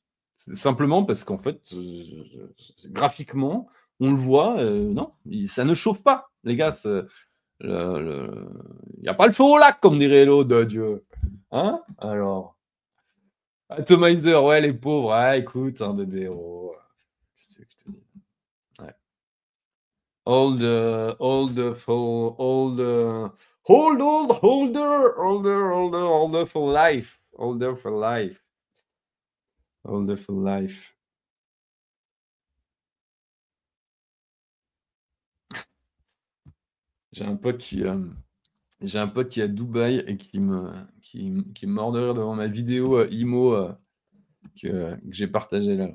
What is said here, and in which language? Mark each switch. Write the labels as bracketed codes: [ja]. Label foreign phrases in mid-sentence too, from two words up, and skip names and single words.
[fr] Simplement parce qu'en fait, graphiquement, on le voit, non, ça ne chauffe pas, les gars. Il n'y a pas le feu au lac, comme dirait l'autre, Dieu. Hein? Alors. Atomizer, ouais, les pauvres. Ah, écoute, hein, bébé. Oh. Qu'est-ce que je te dis? Ouais. [en] Holder, holder for life. Holder for life. Holder for life. [fr] J'ai un pote qui est à Dubaï et qui me mord de rire devant ma vidéo IMO que j'ai partagée là.